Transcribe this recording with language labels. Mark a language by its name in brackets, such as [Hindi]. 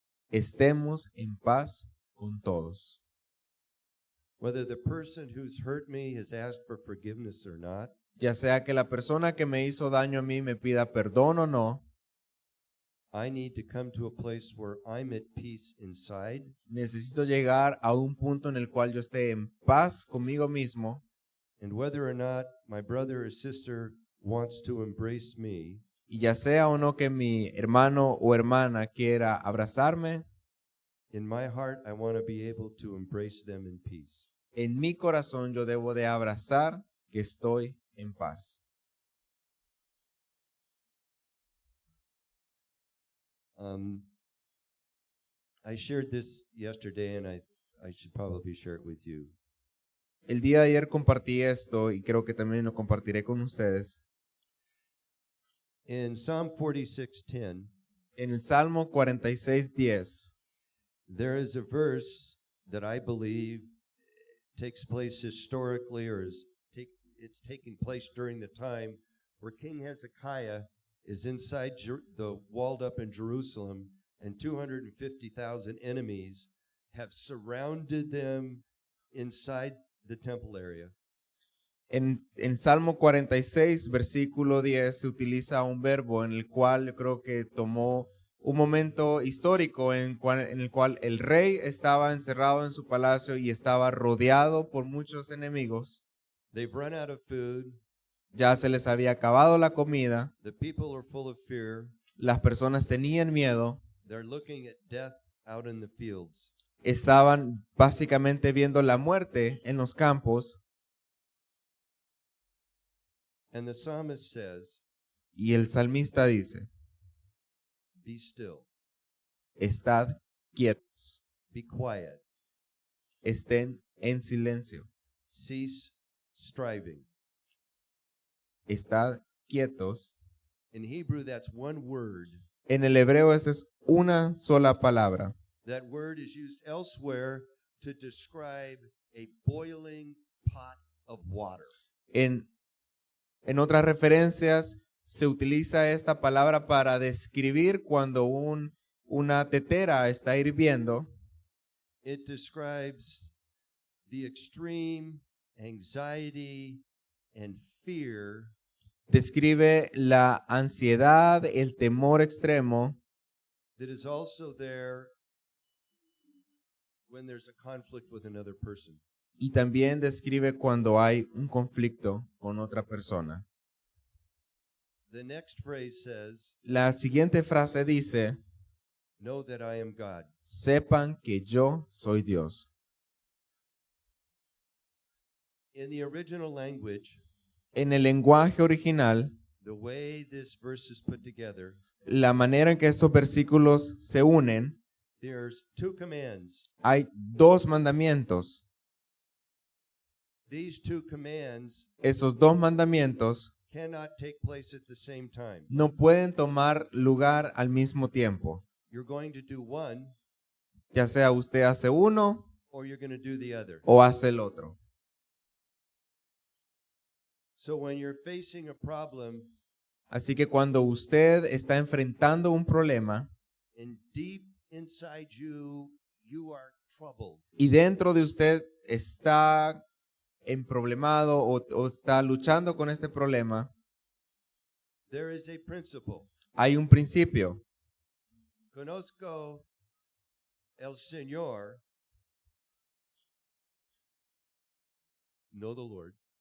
[Spanish] estemos en paz con todos. [English] Whether the person who's hurt me has asked for forgiveness or not, [Spanish] Ya sea que la persona que me hizo daño a mí me pida perdón o no, [English] I need to come to a place where I'm at peace inside, [Spanish] necesito llegar a un punto en el cual yo esté en paz conmigo mismo. [English] and whether or not my brother or sister wants to embrace me, [Spanish] Y ya sea o no que mi hermano o hermana quiera abrazarme, [English] In my heart, I want to be able to embrace them in peace. [Spanish] En mi corazón yo debo de abrazar que estoy en paz. [English] I shared this yesterday, and I should probably share it with you. [Spanish] El día de ayer compartí esto y creo que también lo compartiré con ustedes. [English] In Psalm 46:10, [Spanish] En el Salmo 46:10 [English] there is a verse that I believe takes place historically, or it's taking place during the time where King Hezekiah is inside the walled up in Jerusalem, and 250,000 enemies have surrounded them inside the temple area. [Spanish] En Salmo 46, versículo 10, se utiliza un verbo en el cual yo creo que tomó un momento histórico en el cual el rey estaba encerrado en su palacio y estaba rodeado por muchos enemigos. [English] They've run out of food. [Spanish] Ya se les había acabado la comida. [English] The people are full of fear. [Spanish] Las personas tenían miedo. [English] They're looking at death out in the fields. [Spanish] Estaban básicamente viendo la muerte en los campos. [English] And the psalmist says, [Spanish] Y el salmista dice, [English] be still, [Spanish] estad quietos, [English] be quiet, [Spanish] estén en silencio, [English] cease striving. [Spanish] estad quietos. [English] In Hebrew, that's one word. [Spanish] En el hebreo esa es una sola palabra. [English] That word is used elsewhere to describe a boiling pot of water. [Spanish] En otras referencias se utiliza esta palabra para describir cuando una tetera está hirviendo. [English] It describes the extreme anxiety and fear [Spanish] Describe la ansiedad, el temor extremo [English] that is also there when there's a conflict with another person. [Spanish] y también describe cuando hay un conflicto con otra persona. [English] The next phrase says, [Spanish] La siguiente frase dice, [English] know that I am God. [Spanish] sepan que yo soy Dios. [English] In the original language, [Spanish] En el lenguaje original, [English] the way this verse is put together, [Spanish] la manera en que estos versículos se unen, [English] there's two commands. [Spanish] hay dos mandamientos. [English] These two commands [Spanish] Esos dos mandamientos [English] cannot take place at the same time. [Spanish] no pueden tomar lugar al mismo tiempo. [English] You're going to do one, [Spanish] Ya sea usted hace uno [English] or you're going to do the other. [Spanish] o hace el otro. [English] So when you're facing a problem, [Spanish] Así que cuando usted está enfrentando un problema [English] and deep inside you, you are troubled. [Spanish] y dentro de usted está emproblemado o está luchando con ese problema, [English] There is a principle. [Spanish] hay un principio. Conozco el Señor, [English] know the Lord.